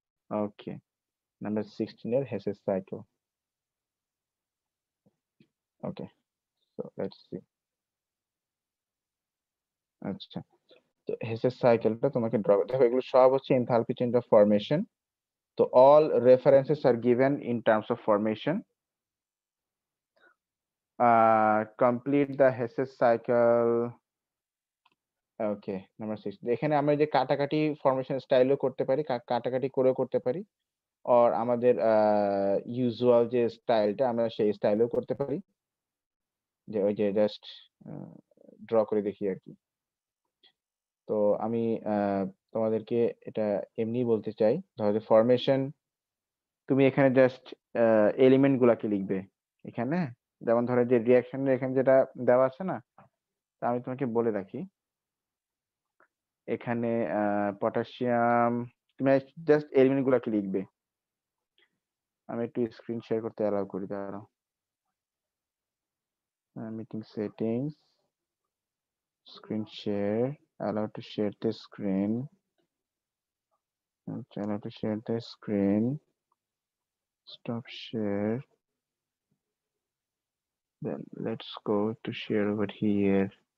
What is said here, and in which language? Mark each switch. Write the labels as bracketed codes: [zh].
[bn] ওকে, number 16 এর হেসেস cycle. [en] Okay, so let's see. [bn] আচ্ছা, তো হেসেস সাইকেলটা তোমাকে ড্র করতে হবে। এগুলো সব হচ্ছে এনথালপি চেঞ্জ অফ ফরমেশন। [en] তো all references are given in terms of formation. Complete the Hess cycle. Okay, number 6। [bn] এখানে আমরা যে কাটাকাটি ফরমেশন স্টাইলও করতে পারি, কাটাকাটি করেও করতে পারি। অর আমাদের ইউজুয়াল যে স্টাইলটা আমরা সেই স্টাইলেও করতে পারি, যে ওই যে জাস্ট ড্র করে দেখি আর কি। তো আমি তোমাদেরকে এটা এমনিই বলতে চাই, ধরো ফরমেশন তুমি এখানে জাস্ট এলিমেন্ট গুলাকে লিখবে এখানে। যেমন ধরো যে রিঅ্যাকশনের এখানে যেটা দেওয়া আছে না, তা আমি তোমাকে বলে রাখি। এখানে পটাশিয়াম, তুমি জাস্ট এলিমেন্ট গুলাকে লিখবে। আমি একটু স্ক্রিন শেয়ার করতে অ্যালাউ করি, দাঁড়াও। [en] Meeting settings, screen share, allow to share the screen, allow to share the screen, stop share, then let's go to share over here.